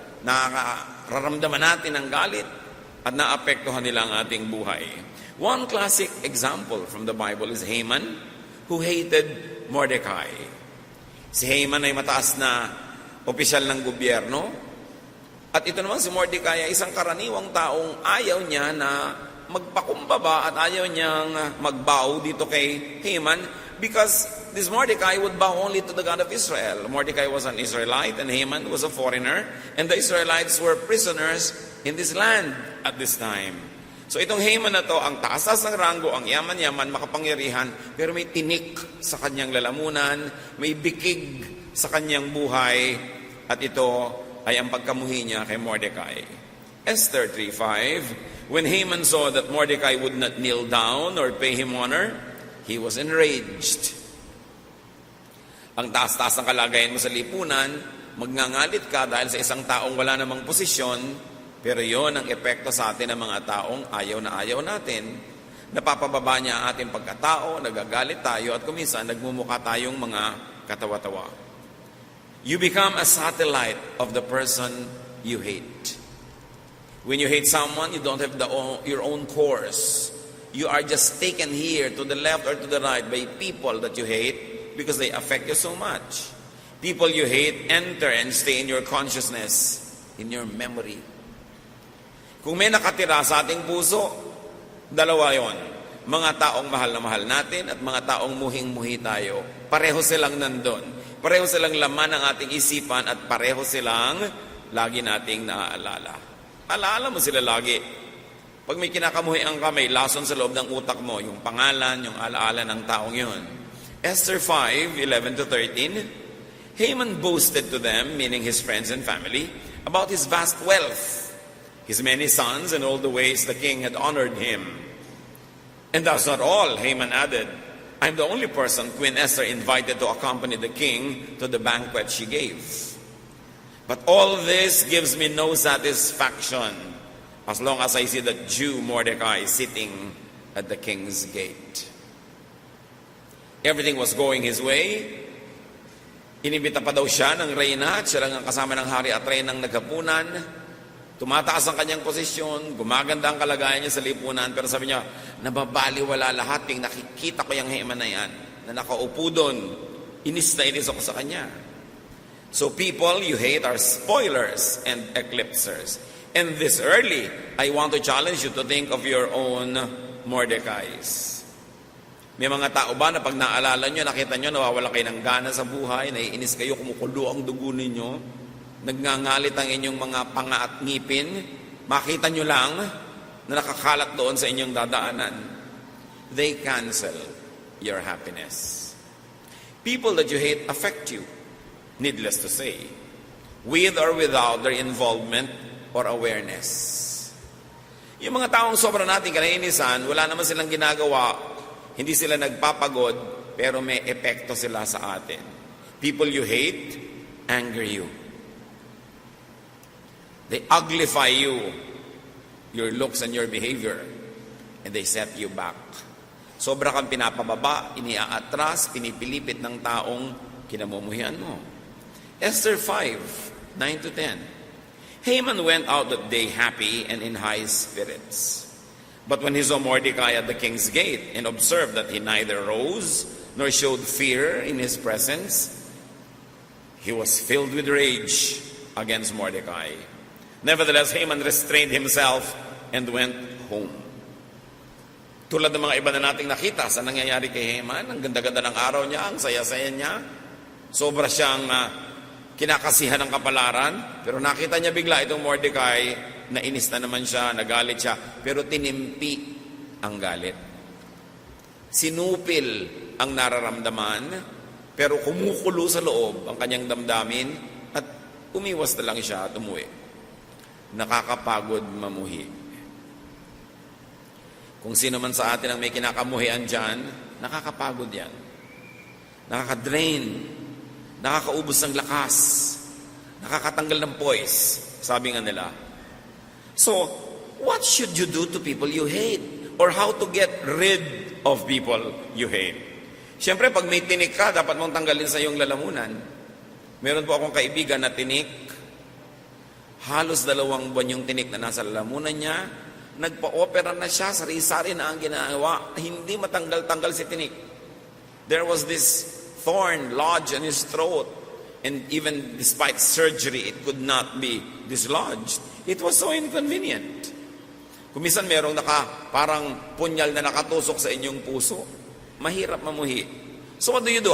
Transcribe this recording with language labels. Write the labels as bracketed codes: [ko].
[tl] Nakararamdaman natin ang galit at naapektuhan nila ang ating buhay. [en] One classic example from the Bible is Haman, who hated Mordecai. [tl] Si Haman ay mataas na opisyal ng gobyerno. At ito naman si Mordecai ay isang karaniwang taong ayaw niya na magpakumbaba at ayaw niyang magbow dito kay Haman [en] because this Mordecai would bow only to the God of Israel. Mordecai was an Israelite and Haman was a foreigner, and the Israelites were prisoners in this land at this time. [tl] So itong Haman na to, ang taas ng ranggo, ang yaman-yaman, makapangyarihan, pero may tinik sa kanyang lalamunan, may bikig sa kanyang buhay, at ito ay ang pagkamuhi niya kay Mordecai. [en] Esther 3:5, when Haman saw that Mordecai would not kneel down or pay him honor, he was enraged. [tl] Ang taas-taas ng kalagayan mo sa lipunan, magngangalit ka dahil sa isang taong wala namang posisyon, pero yon ang epekto sa atin ng mga taong ayaw na ayaw natin. Napapababa niya ang ating pagkatao, nagagalit tayo, at kuminsan nagmumukha tayong mga katawa-tawa. [en] You become a satellite of the person you hate. When you hate someone, you don't have your own course. You are just taken here to the left or to the right by people that you hate because they affect you so much. People you hate enter and stay in your consciousness, in your memory. [tl] Kung may nakatira sa ating puso, dalawa yon. Mga taong mahal na mahal natin at mga taong muhing-muhi tayo. Pareho silang nandun. Pareho silang laman ng ating isipan at pareho silang lagi nating naaalala. Alaala mo sila lagi. Pag may kinakamuhian ka, may lason sa loob ng utak mo, yung pangalan, yung alaala ng taong yun. [en] Esther 5:11-13, Haman boasted to them, meaning his friends and family, about his vast wealth, his many sons, and all the ways the king had honored him. And that's not all, Haman added. I'm the only person Queen Esther invited to accompany the king to the banquet she gave. But all this gives me no satisfaction as long as I see the Jew Mordecai sitting at the king's gate. Everything was going his way. [tl] Inibita pa daw siya ng reyna at siya lang ang kasama ng hari at reynang naghapunan. Tumataas ang kanyang posisyon, gumaganda ang kalagayan niya sa lipunan, pero sabi niya, nababaliwala lahat yung nakikita ko yung Haman na yan, na nakaupo doon, inis na inis ako sa kanya. [en] So people you hate are spoilers and eclipsers. And this early, I want to challenge you to think of your own Mordecais. [tl] May mga tao ba na pag naalala nyo, nakita nyo, nawawala kayo ng gana sa buhay, naiinis kayo, kumukulo ang dugo ninyo, nagngangalit ang inyong mga panga at ngipin, makita nyo lang na nakakalat doon sa inyong dadaanan. [en] They cancel your happiness. People that you hate affect you, needless to say, with or without their involvement or awareness. [tl] Yung mga taong sobra natin kanainisan, wala naman silang ginagawa, hindi sila nagpapagod, pero may epekto sila sa atin. [en] People you hate anger you. They uglify you, your looks and your behavior, and they set you back. [tl] Sobra kang pinapababa, iniaatras, pinipilipit ng taong kinamumuhian mo. [en] Esther 5:9-10. Haman went out that day happy and in high spirits. But when he saw Mordecai at the king's gate and observed that he neither rose nor showed fear in his presence, he was filled with rage against Mordecai. Nevertheless, Haman restrained himself and went home. [tl] Tulad ng mga iba na nating nakita sa nangyayari kay Haman, ang ganda-ganda ng araw niya, ang saya-saya niya, sobra siyang kinakasihan ng kapalaran, pero nakita niya bigla itong Mordecai, nainis na naman siya, nagalit siya, pero tinimpi ang galit. Sinupil ang nararamdaman, pero kumukulo sa loob ang kanyang damdamin at umiwas na lang siya at umuwi. Nakakapagod mamuhi. Kung sino man sa atin ang may kinakamuhian dyan, nakakapagod yan. Nakakadrain. Nakakaubos ng lakas. Nakakatanggal ng poise. Sabi nga nila. [en] So, what should you do to people you hate? Or how to get rid of people you hate? [tl] Siyempre, pag may tinik ka, dapat mong tanggalin sa iyong lalamunan. Meron po akong kaibigan na tinik. Halos 2 buwan yung tinik na nasa lalamunan niya. Nagpa-opera na siya, sari-sari na ang ginagawa. Hindi matanggal-tanggal si tinik. [en] There was this thorn lodged in his throat. And even despite surgery, it could not be dislodged. It was so inconvenient. [tl] Kung minsan merong parang punyal na nakatusok sa inyong puso, mahirap mamuhi. [en] So what do?